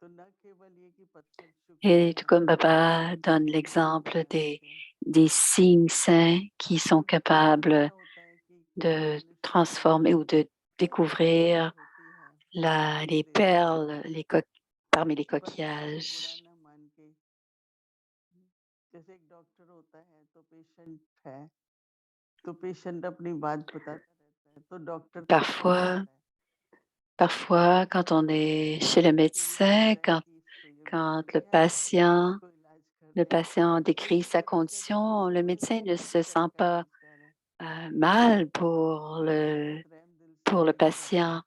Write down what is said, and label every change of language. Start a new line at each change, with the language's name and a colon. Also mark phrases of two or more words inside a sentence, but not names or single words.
French: Et tout comme Baba donne l'exemple des signes saints qui sont capables de transformer ou de découvrir les perles parmi les coquillages.
Hindi: जैसे एक डॉक्टर होता है तो पेशेंट है तो पेशेंट अपनी बात बताता रहता है तो डॉक्टर को समझ आता है
French: Parfois, quand on est chez le médecin, quand le patient décrit sa condition, le médecin ne se sent pas mal pour le patient.